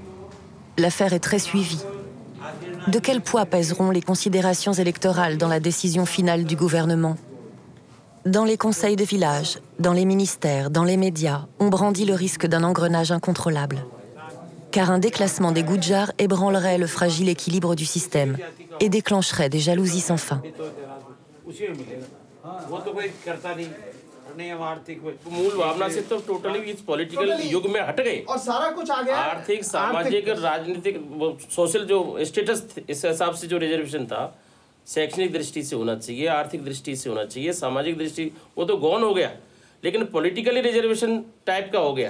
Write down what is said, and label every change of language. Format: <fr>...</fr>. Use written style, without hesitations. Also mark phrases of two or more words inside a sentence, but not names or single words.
<fr>L'affaire est très suivie. De quel poids pèseront les considérations électorales dans la décision finale du gouvernement? Dans les conseils de village, dans les ministères, dans les médias, on brandit le risque d'un engrenage incontrôlable. Car un déclassement des Gujjar ébranlerait le fragile équilibre du système et déclencherait des jalousies sans fin.</fr> <hi>मूल भावना से तो टोटली इस पॉलिटिकल युग में हट गए और सारा कुछ आ गया आर्थिक सामाजिक राजनीतिक सोशल जो स्टेटस इस हिसाब से जो रिजर्वेशन था शैक्षणिक दृष्टि से होना चाहिए आर्थिक दृष्टि से होना चाहिए सामाजिक दृष्टि वो तो गौन हो गया लेकिन</hi> <en>politically reservation type</en> <hi>का हो गया</hi>